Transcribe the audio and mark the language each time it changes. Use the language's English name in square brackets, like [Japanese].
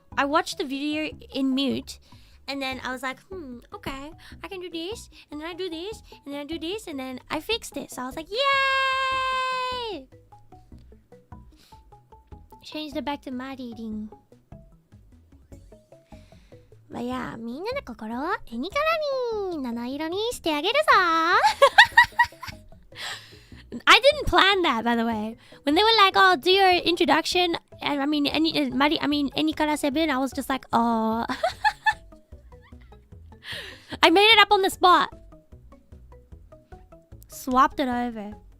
[English] I watched the video in mute, and then I was like, okay, I can do this, and then I do this, and then I do this, and then I fixed it. So I was like, yay! Changed it back to mad eating. But yeah, [Japanese] みんなの心を絵にからに七色にしてあげるぞ。 [English] I didn't plan that, by the way. When they were like, "Oh, do your introduction," and I mean, any kara 7, I was just like, "Oh." I made it up on the spot. Swapped it over.